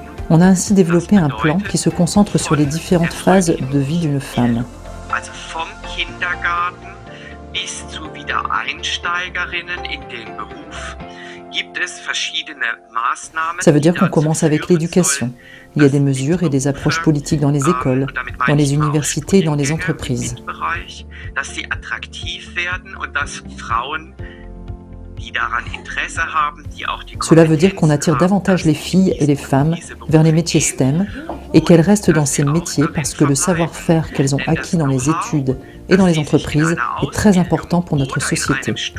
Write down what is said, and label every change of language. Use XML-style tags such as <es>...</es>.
<fr>On a ainsi développé un plan qui se concentre sur les différentes phases de vie d'une femme.</fr> <de>Kindergarten bis zu Wiedereinsteigerinnen in den Beruf gibt es verschiedene Maßnahmen.</de> <fr>Ça veut dire qu'on commence avec l'éducation. Il y a des mesures et des approches politiques dans les écoles, dans les universités et dans les entreprises.</fr> <de>Dass sie attraktiv werden und dass Frauen die daran Interesse haben, die auch die</de> <fr>Cela veut dire qu'on attire davantage les filles et les femmes vers les métiers STEM et qu'elles restent dans ces métiers parce que le savoir-faire qu'elles ont acquis dans les études et dans les entreprises est très important pour notre société.</fr>